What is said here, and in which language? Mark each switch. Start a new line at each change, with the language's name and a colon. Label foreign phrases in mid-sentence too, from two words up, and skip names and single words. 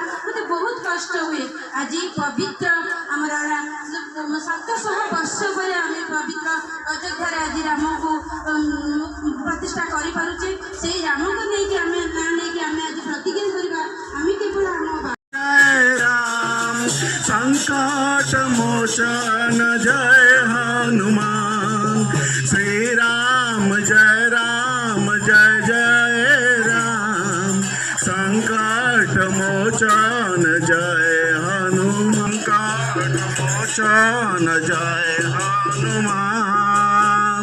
Odia: ମୋତେ ବହୁତ କଷ୍ଟ ହୁଏ। ଆଜି ପବିତ୍ର ଆମର 700 ବର୍ଷ ପରେ ଆମେ ପବିତ୍ର ଅଯୋଧ୍ୟାରେ ଆଜି ରାମକୁ ପ୍ରତିଷ୍ଠା କରିପାରୁଛେ। ସେଇ ରାମକୁ ନେଇକି ଆମେ ନାଁ ନେଇକି ଆମେ ଆଜି ପ୍ରତିଜ୍ଞା କରିବା, ଆମେ କେବଳ ଆମ
Hindi: संकट मोचन जय हनुमान, श्री राम जय जय राम, संकट मोचन जय हनुमान, संकट मोचन जय हनुमान।